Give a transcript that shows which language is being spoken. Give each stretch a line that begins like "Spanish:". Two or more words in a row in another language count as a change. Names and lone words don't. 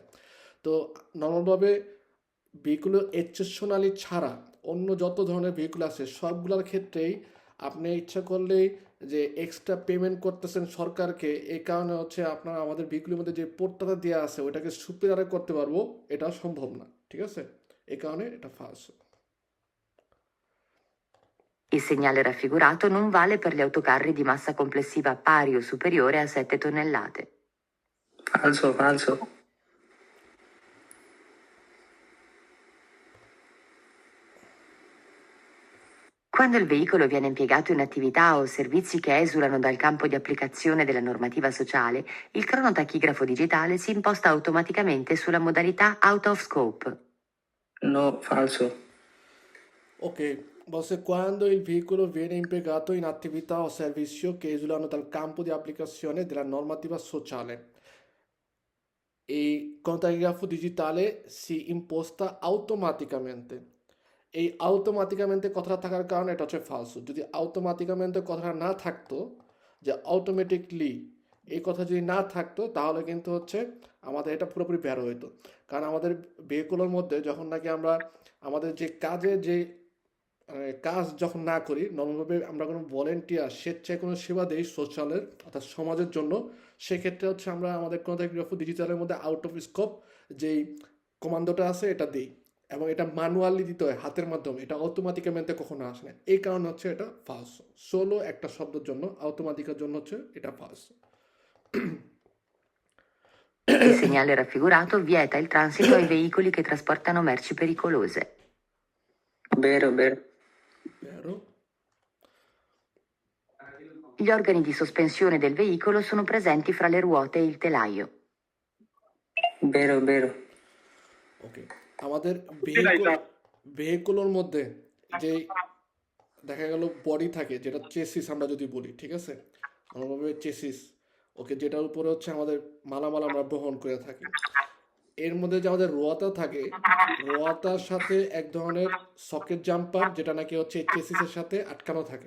Bangla: তো নর্মালভাবে ভেহিকুল এক্সেপশনালি ছাড়া অন্য যত ধরনের ভেহিকুল আছে সবগুলোর ক্ষেত্রেই আপনি ইচ্ছা করলেই যে এক্সট্রা পেমেন্ট করতেছেন সরকারকে, এই কারণে হচ্ছে আপনার আমাদের ভেহিকুলের মধ্যে যে পোর্টটা দেওয়া আছে ওইটাকে সুপিরিয়র করতে পারবো, এটা সম্ভব না, ঠিক আছে? এই কারণে এটা ফালস।
Italian: Il segnale raffigurato non vale per gli autocarri di massa complessiva pari o superiore a 7 tonnellate. Falso. Quando il veicolo viene impiegato in attività o servizi che esulano dal campo di applicazione della normativa sociale, il cronotachigrafo digitale si imposta automaticamente sulla modalità out of scope. No, falso. Ok, basta quando il veicolo viene impiegato in attività o servizio che esulano dal campo di applicazione della normativa sociale. Il contagligrafo digitale si imposta automaticamente.
Bangla: এই automaticamente কথাটা থাকার কারণে এটা হচ্ছে ফালস। যদি automaticamente কথাটা না থাকতো, যে automatically এই কথা যদি না থাকতো, তাহলে কিন্তু হচ্ছে আমাদের এটা পুরোপুরি বের হইতো। কারণ আমাদের ভেহিকুলের মধ্যে যখন নাকি আমরা আমাদের যে কাজে যে কাজ যখন না করি, নর্মালভাবে আমরা কোনো ভলেন্টিয়ার স্বেচ্ছায় কোনো সেবা দেই সোশ্যালের অর্থাৎ সমাজের জন্য, সেক্ষেত্রে হচ্ছে আমরা আমাদের কোনোগ্রাফি ডিজিটালের মধ্যে
English: out of scope
Bangla: যেই কমান্ডোটা আছে এটা দিই, এবং এটা ম্যানুয়ালি দিতে হয় হাতের মাধ্যমে, এটা অটোমেটিক্যামেন্টে কখনো আসে না। এই কারণে হচ্ছে এটা ফালস। সোলো একটা শব্দের জন্য, অটোমেটিকের জন্য হচ্ছে এটা ফালস।
Italian: Il segnale raffigurato vieta il transito ai veicoli che trasportano merci pericolose. Vero. Vero? Gli organi di sospensione del veicolo sono presenti fra le ruote e il telaio. Vero.
Bangla: ওকে, আমাদের ভেহিকুলের মধ্যে যে দেখা গেল বডি থাকে, যেটা চেসিস আমরা যদি বলি, ঠিক আছে, অনুভাবে চেসিস, ওকে, যেটার উপরে হচ্ছে আমাদের মালামাল আমরা বহন করে থাকি, এর মধ্যে যে আমাদের রোয়াতা থাকে, রোয়াতার সাথে এক ধরনের সকেট জাম্পার, যেটা নাকি হচ্ছে চেসিসের সাথে আটকানো থাকে।